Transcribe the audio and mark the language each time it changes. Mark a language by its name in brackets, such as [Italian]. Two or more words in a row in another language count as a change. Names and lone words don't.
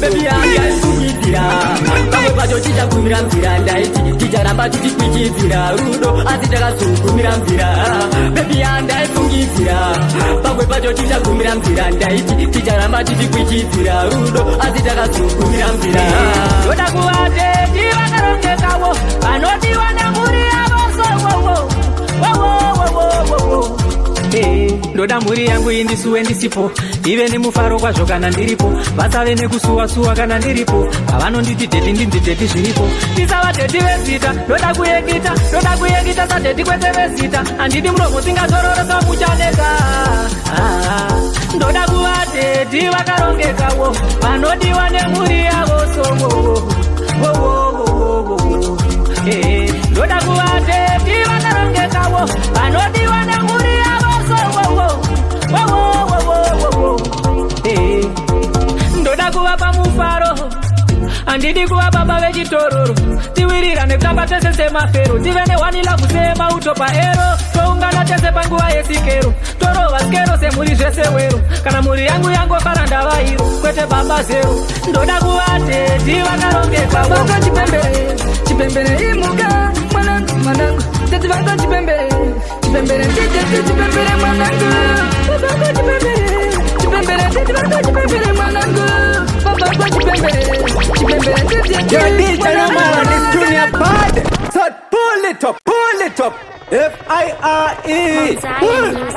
[Shona] Baby, handaifungidzira, pamwe pacho tichagumira nzira, ndaiti ticharamba tichikwichidzira rudo, asi takazogumira nzira. Baby, handaifungidzira, pamwe pacho tichagumira nzira, ndaiti ticharamba tichikwichidzira rudo, asi takazogumira nzira. Ndoda kuvateti vakarongekawo, vanodiwa nemhuri yavo, so, wo, wo, wo, wo, wo, wo, wo, wo. Eh, ndoda mhuri yangu indisuwe ndisipo, ive nemufaro kwazvo kana ndiripo, vasave nekusuwa-suwa kana ndiripo, pavanonditi dheti ndinzi dheti zviripo, tisava dheti vezita, ndoda kuyekita, ndoda kuyekita sadheti kwete vezita, handidi muromo singatororo samuchaneka. Ah, ndoda kuva dheti vakarongekawo, vanodiwa nemhuri yavo, so, wo, wo, wo, wo, wo, wo, wo, wo. Eh, ndoda kuva dheti vakarongekawo, vanodiwa nemhuri yavo, so, wo, wo, wo, wo, wo, wo, wo, wo. Eh, ndoda kuvapa mufaro, handidi kuva baba vechitororo, tiwirirane kutamba tese semafero, tive nehwani lavu semauto paero, toungana tese panguva yesikero, torova sikero semhuri zvese wero, kana mhuri yangu yangofara ndavairo, kwete baba zero. Ndoda kuva tete vakarongeka. Vanga chipembere, chipembere imuka, mwanangu, mwanangu, tete vanga chipembere, chipembere, tete, tete, chipembere, mwanangu, vanga chipembere, chipembere, tete, vanga chipembere, mwanangu, vanga chipembere, chipembere, tete, tete, Yo, D J Lamar, mwanangu. [English] this tune ya bad. So pull it up, pull it up. F I R E. Pull.